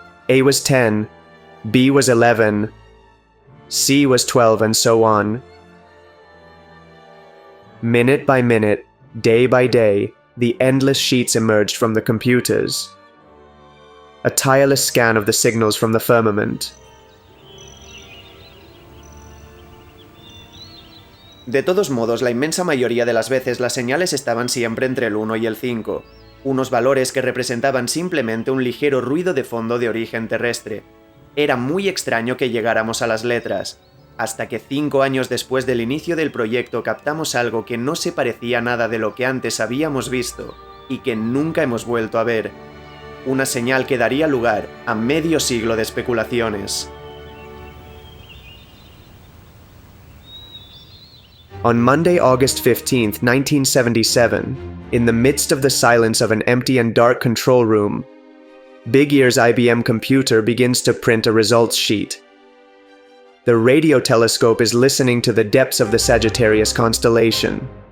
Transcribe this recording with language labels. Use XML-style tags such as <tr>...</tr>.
<en>A was 10, B was 11, C was 12, and so on. Minute by minute, day by day, the endless sheets emerged from the computers. A tireless scan of the signals from the firmament.</en> <es>De todos modos, la inmensa mayoría de las veces las señales estaban siempre entre el 1 y el 5, unos valores que representaban simplemente un ligero ruido de fondo de origen terrestre. Era muy extraño que llegáramos a las letras, hasta que 5 años después del inicio del proyecto captamos algo que no se parecía nada de lo que antes habíamos visto y que nunca hemos vuelto a ver. Una señal que daría lugar a medio siglo de especulaciones.</es> <en>On Monday, August 15, 1977, in the midst of the silence of an empty and dark control room, Big Ear's IBM computer begins to print a results sheet. The radio telescope is listening to the depths of the Sagittarius constellation.</en>